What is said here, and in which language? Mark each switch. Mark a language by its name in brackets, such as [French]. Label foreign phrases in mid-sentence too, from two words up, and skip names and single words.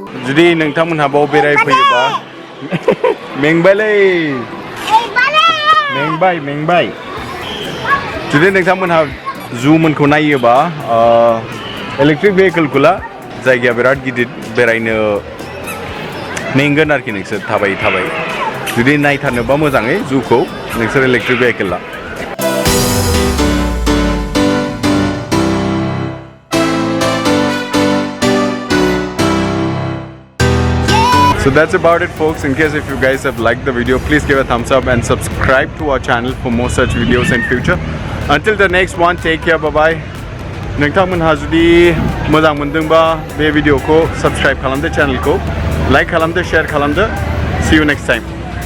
[Bodo] जुदि नोंथांमोनहा बाव बेरायफैयोबा मेंबायलै मेंबाय जुदि नोंथांमोनहा जुमोनखौ नायोबा [English] electric vehicle [Bodo] ला जायगाया बिराद गिदिर बेरायनो मेंगोन आरोखि नोंसोर थाबाय जुदि नायथारनोबा मोजाङै जुखौ नोंसोर [English] electric vehicle [Bodo] ला [English] So that's about it, folks. In case if you guys have liked the video, please give a thumbs up and subscribe to our channel for more such videos in future. Until the next one, take care, bye bye. [Bodo] नोंथांमोनहा जुदि मोजां मोनदोंबा बे भिडिअखौ subscribe खालामदो channel खौ like खालामदो share खालामदो. [English] See you next time.